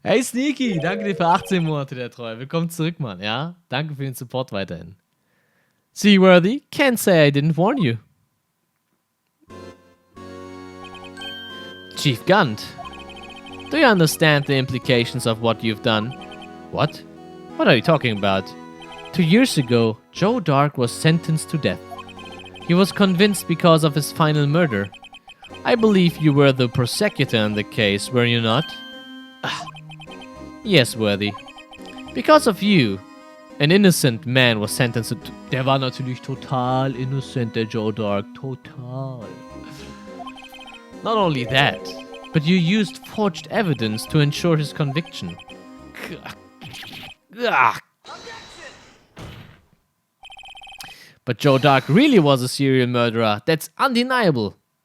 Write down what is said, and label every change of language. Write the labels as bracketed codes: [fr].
[de] Hey Sneaky, danke dir für 18 Monate der Treue. Willkommen zurück, Mann, ja? Danke für den Support weiterhin. [en] Seaworthy, can't say I didn't warn you. Chief Gunt. Do you understand the implications of what you've done? What? What are you talking about? 2 years ago, Joe Dark was sentenced to death. He was convinced because of his final murder. I believe you were the prosecutor in the case, were you not? Yes, Worthy. Because of you, an innocent man was sentenced to... [de] Der war natürlich total innocent, der Joe Dark. Total. [en] Not only that, but you used forged evidence to ensure his conviction. But Joe Dark really was a serial murderer. That's undeniable.